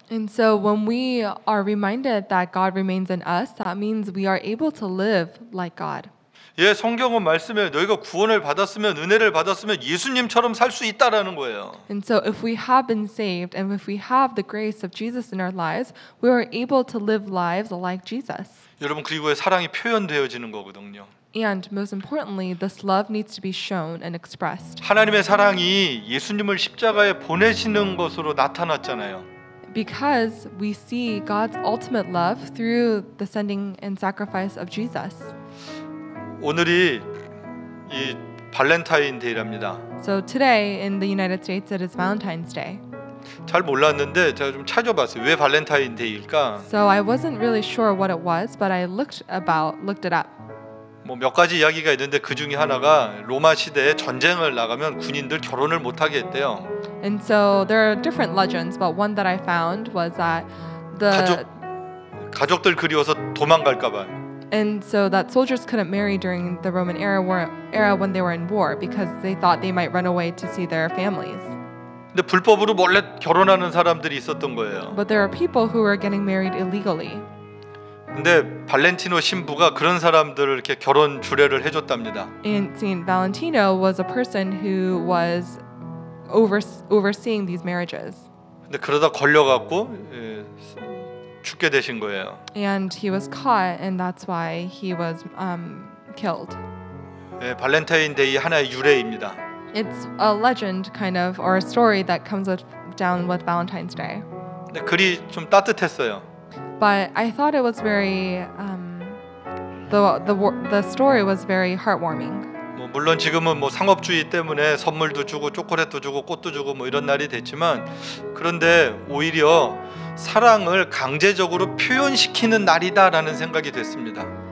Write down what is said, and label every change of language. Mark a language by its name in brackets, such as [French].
[English] And so when we are reminded that God remains in us, that means we are able to live like God. [Korean] 예, 성경은 말씀에 너희가 구원을 받았으면 은혜를 받았으면 예수님처럼 살 수 있다라는 거예요. [English] And so if we have been saved and if we have the grace of Jesus in our lives, we are able to live lives like Jesus. [Korean] 여러분 그리고 사랑이 표현되어지는 거거든요. [English] And most importantly, this love needs to be shown and expressed. [Korean] 하나님의 사랑이 예수님을 십자가에 보내시는 것으로 나타났잖아요. [English] Because we see God's ultimate love through the sending and sacrifice of Jesus. [Korean] 오늘이 이 발렌타인데이랍니다. [English] So today in the United States, it is Valentine's Day. [Korean] 잘 몰랐는데 제가 좀 찾아봤어요. 왜 발렌타인데이일까? [English] So I wasn't really sure what it was, but I looked it up. [Korean] 뭐 몇 가지 이야기가 있는데 그 중에 하나가 로마 시대에 전쟁을 나가면 군인들 결혼을 못 하게 했대요. [English] And so there are different legends, but one that I found was that [Korean] 가족들 그리워서 도망갈까 봐. [English] and so that soldiers couldn't marry during the Roman era when they were in war because they thought they might run away to see their families. [Korean] 근데 불법으로 몰래 결혼하는 사람들이 있었던 거예요. [English] But there are people who were getting married illegally. [Korean] 근데 발렌티노 신부가 그런 사람들을 이렇게 결혼 주례를 해줬답니다. [English] And Saint Valentino was a person who was overseeing these marriages. [Korean] 근데 그러다 걸려갖고 죽게 되신 거예요. [English] And he was caught, and that's why he was killed. [Korean] 발렌타인데이 하나의 유래입니다. [English] It's a legend, kind of, or a story that comes down with Valentine's Day. [Korean] 근데 글이 좀 따뜻했어요. [English] But I thought it was very, the story was very heartwarming. [Korean] 뭐 물론 지금은 뭐 상업주의 때문에 선물도 주고 초콜릿도 주고 꽃도 주고 뭐 이런 날이 됐지만 그런데 오히려 사랑을 강제적으로 표현시키는 날이다라는 생각이 됐습니다.